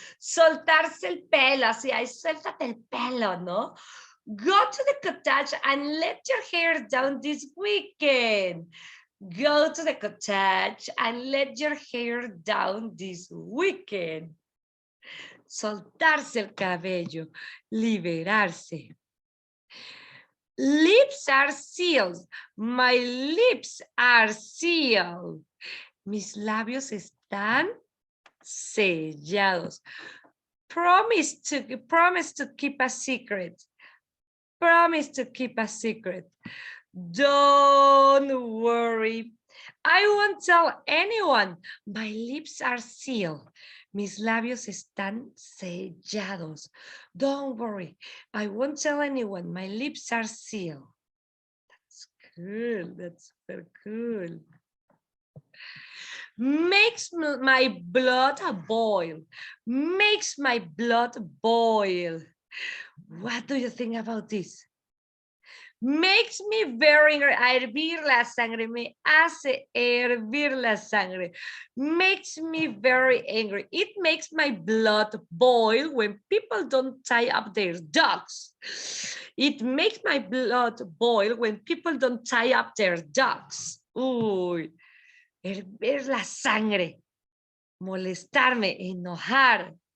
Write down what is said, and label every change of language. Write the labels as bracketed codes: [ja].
[es] Soltarse el pelo, así, ay, suéltate el pelo, ¿no? [en] Go to the cottage and let your hair down this weekend. Go to the cottage and let your hair down this weekend. [es] Soltarse el cabello, liberarse. [en] Lips are sealed. My lips are sealed. [es] Mis labios están sellados. [en] Promise to keep a secret. Promise to keep a secret. Don't worry. I won't tell anyone. My lips are sealed. [es] Mis labios están sellados. [en] Don't worry. I won't tell anyone. My lips are sealed. That's cool. That's super cool. Makes my blood boil. Makes my blood boil. What do you think about this? Makes me very angry. [es] Hervir la sangre. Me hace hervir la sangre. [en] Makes me very angry. It makes my blood boil when people don't tie up their dogs. It makes my blood boil when people don't tie up their dogs. [es] Uy, hervir la sangre. Molestarme, enojar.